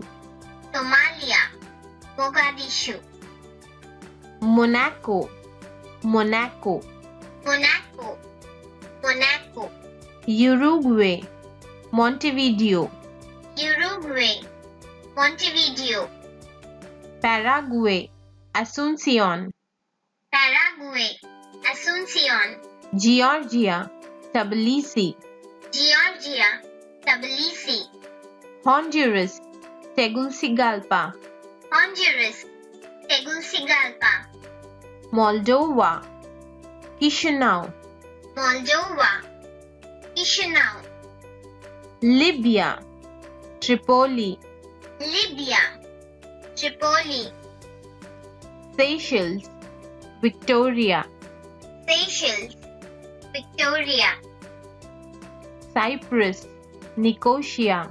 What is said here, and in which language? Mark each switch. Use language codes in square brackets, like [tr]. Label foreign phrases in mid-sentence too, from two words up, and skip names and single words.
[en] Somalia, Mogadishu. Monaco, Monaco. Monaco, Monaco. Uruguay, Montevideo. Uruguay, Montevideo. Paraguay, Asuncion. Paraguay, Asuncion. Georgia, Tbilisi. Georgia, Tbilisi. Honduras, Tegucigalpa. Honduras, Tegucigalpa. Moldova, Chisinau. Moldova, Chisinau. Libya, Tripoli. Libya, Tripoli. Seychelles, Victoria. Seychelles, Victoria. Cyprus, Nicosia.